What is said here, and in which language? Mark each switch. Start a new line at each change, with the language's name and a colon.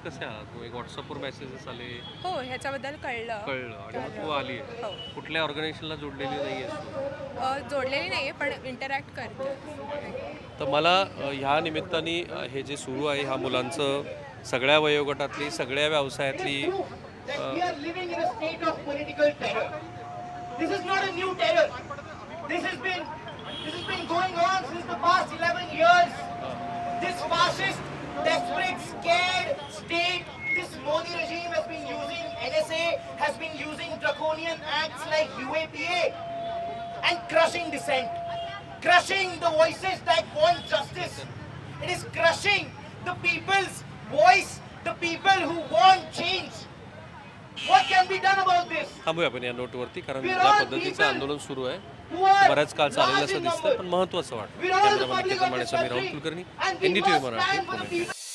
Marathi: कसे आलात तुम्ही? व्हॉट्सअपवर मेसेजेस आले? हो, ह्याच्याबद्दल कळलं आणि मग तू आली. हो. कुठल्या ऑर्गनायझेशनला जोडलेली नाही आहेस? जोडलेली नाही आहे पण इंटरॅक्ट करते. तर मला ह्या निमित्ताने हे जे सुरू आहे ह्या मुलांचं, सगळ्या वयोगटातली, सगळ्या व्यवसायातली,
English: We are living in a state of political terror. This is not a new terror. This has been going on since the past 11 years. This fascist, desperate, scared state, this Modi regime has been using NSA, has been using draconian acts like UAPA and crushing dissent, crushing the voices that want justice. It is crushing the people's voice, the people who want change. What can be done about this?
Marathi: थांबूया आपण या नोटवरती, कारण ज्या पद्धतीचं आंदोलन सुरू आहे बऱ्याच काळ चालेल असं दिसतंय, पण महत्त्वाचं वाटतं. Cameraman Niketan Mane, Sameer Raut Kulkarni, NDTV Marathi, Pune.